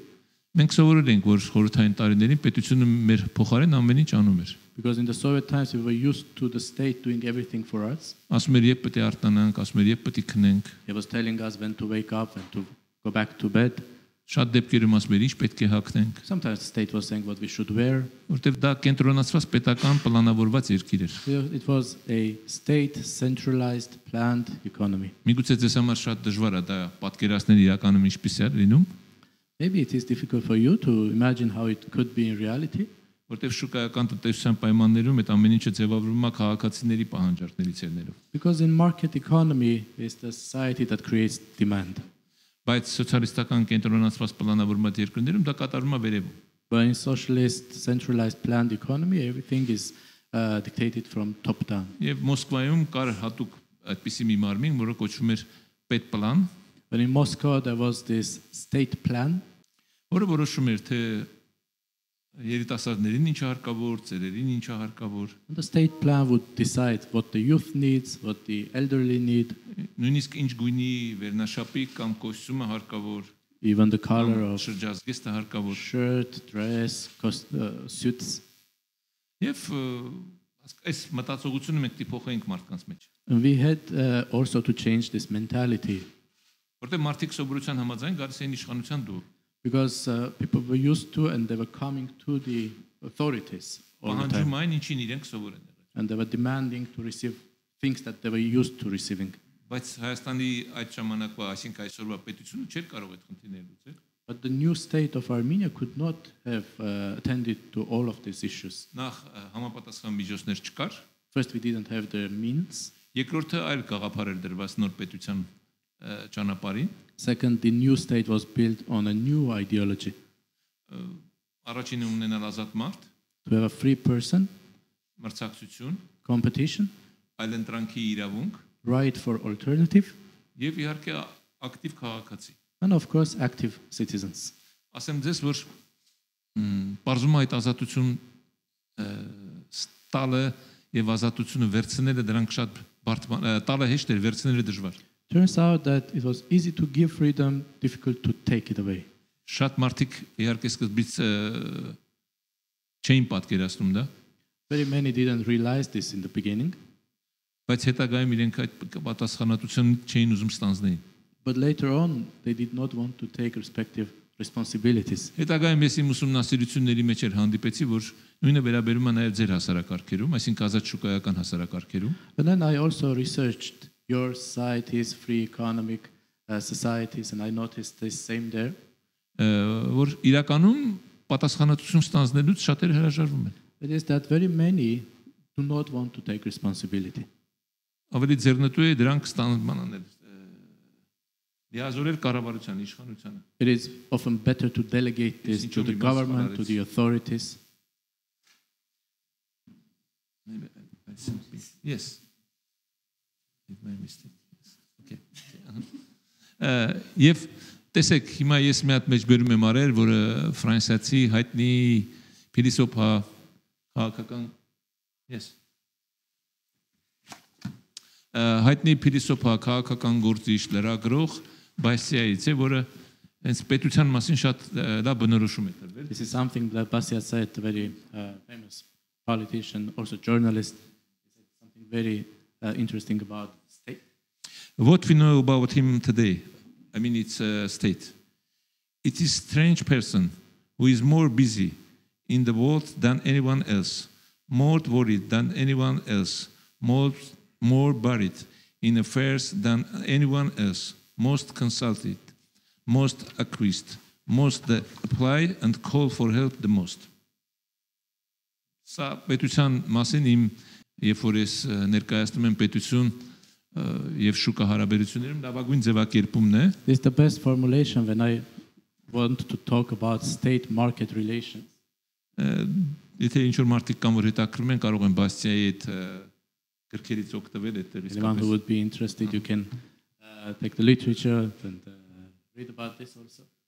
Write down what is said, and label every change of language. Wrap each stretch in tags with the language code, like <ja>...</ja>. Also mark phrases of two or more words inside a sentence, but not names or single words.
<hy>Մենք սովորել ենք, որ խորհրդային տարիներին պետությունը մեր փոխարեն ամեն ինչ անում էր։</hy> <en>Because in the Soviet times we were used to the state doing everything for us.</en> <hy>Ասում էր երբ պետք է արտանանք, ասում էր երբ պետք է քնենք։</hy> <en>He was telling us when to wake up and to go back to bed.</en> <hy>Շատ դեպքերում ասում էր ինչ պետք է հագնենք,</hy> <en>Sometimes the state was saying what we should wear.</en> <hy>որտեղ դա կենտրոնացված պետական պլանավորված երկիր էր։</hy> <en>It was a state centralized planned economy.</en> <hy>Միգուցե ձեզ համար շատ դժվար է դա պատկերացնել իրականում ինչպես է լինում,</hy> <en>Maybe it is difficult for you to imagine how it could be in reality.</en> <hy>որտեղ շուկայական տնտեսության պայմաններում այդ ամեն ինչը ձևավորվում է քաղաքացիների պահանջարկներից ելնելով։</hy> <en>Because in market economy is the society that creates demand.</en> <hy>Բայց սոցիալիստական կենտրոնացված պլանավորված երկրներում դա կատարվում է վերևում։</hy> <en>But in socialist centralized planned economy, everything is dictated from top down.</en> <hy>Եվ Մոսկվայում կար հատուկ այդպիսի մի մարմին, որը կոչվում էր պետպլան,</hy> <en>But in Moscow there was this state plan</en> <hy>որը որոշում էր թե երիտասարդներին ինչ հարկավոր, ծերերին ինչ հարկավոր,</hy> <en>and the state plan would decide what the youth needs, what the elderly need,</en> <hy>նույնիսկ ինչ գույնի վերնաշապիկ կամ կոստյումը հարկավոր,</hy> <en>even the color of</en> <hy>շրջազգեստը հարկավոր։</hy> <en>shirt, dress, suits.</en> <hy>Եվ այս մտածողությունը մենք դիփոխ էինք մարդկանց մեջ,</hy> <en>And we had also to change this mentality</en> <hy>որտեղ մարդիկ սովորության համաձայն գալիս էին իշխանության դուր,</hy> <en>because people were used to and they were coming to the authorities all the time.</en> <hy>պահանջում այն ինչին իրենք սովոր են եղել։</hy> <en>And they were demanding to receive things that they were used to receiving.</en> <hy>Բայց Հայաստանի այդ ժամանակվա, այսինքն այսօրվա պետությունը չէր կարող այդ խնդիրները լուծել։</hy> <en>But the new state of Armenia could not have attended to all of these issues.</en> <hy>Նախ համապատասխան միջոցներ չկար,</hy> <en>First, we didn't have the means.</en> <hy>երկրորդը այլ գաղափար էր դրված նոր պետության ճանապարհին։</hy> <en>Second, the new state was built on a new ideology.</en> <hy>Առաջինը ունենալ ազատ մարդ,</hy> <en>To have a free person,</en> <hy>մրցակցություն,</hy> <en>competition,</en> <hy>այլընտրանքի իրավունք</hy> <en>right for alternative,</en> <hy>եւ իհարկե ակտիվ քաղաքացի։</hy> <en>and of course, active citizens.</en> <hy>Ասեմ ձեզ, որ բարձում այդ ազատություն տալը եւ ազատությունը վերցնելը դրանք շատ բարդ տալը հեշտ էր, վերցնելը դժվար։</hy> <en>Turns out that it was easy to give freedom, difficult to take it away.</en> <hy>Շատ մարդիկ իհարկե սկզբից չէին պատկերացնում դա,</hy> <en>Very many didn't realize this in the beginning,</en> <hy>բայց հետագայում իրենք այդ պատասխանատվություն չէին ուզում ստանձնել։</hy> <en>but later on they did not want to take respective responsibilities.</en> <hy>Հետագայում ես իմ ուսումնասիրությունների մեջ հանդիպեցի, որ նույնը վերաբերում է նաև ձեր հասարակարգերում, այսինքն ազատ շուկայական հասարակարգերում։</hy> <en>And then I also researched your societies, free economic societies, and I noticed the same there.</en> <hy>Որ իրականում պատասխանատվություն ստանձնելուց շատերը հրաժարվում են։</hy> <en>It is that very many do not want to take responsibility.</en> <hy>Ավելի ձեռնտու է դրանք ստանձնման անել։ Դիազորել կառավարության իշխանությանը։</hy> <en>It is often better to delegate this to the government, to the authorities. Yes. My mistake. Okay.</en> <hy>Եվ տեսեք, հիմա ես մի հատ մեջ բերում եմ արել, որը ֆրանսիացի հայտնի փիլիսոփա քաղաքական yes հայտնի փիլիսոփա քաղաքական գործիչ լրագրող Բասիայից է, որը հենց պետության մասին շատ լավ բնորոշում է տրվել։</hy> <en>This is something that Basia said, a very famous politician, also journalist. He said something very interesting about state. What we know about him today, I mean, it's a state. It is a strange person who is more busy in the world than anyone else, more worried than anyone else, more buried in affairs than anyone else, most consulted, most accused, most apply and call for help the most.</en> <hy>Սա պետության մասին իմ երբ որ ես ներկայացնում եմ պետություն եւ շուկա հարաբերություններում լավագույն ձևակերպումն է։</hy> <en>This is the best formulation when I want to talk about state market relations.</en> <hy>Եթե ինչ որ մարդիկ կան որ հետաքրում են կարող են Բաստիայի այդ գրքերից օգտվել այդտեղից։</hy> <en>Anyone who would be interested, you can take the literature and read about this also.</en>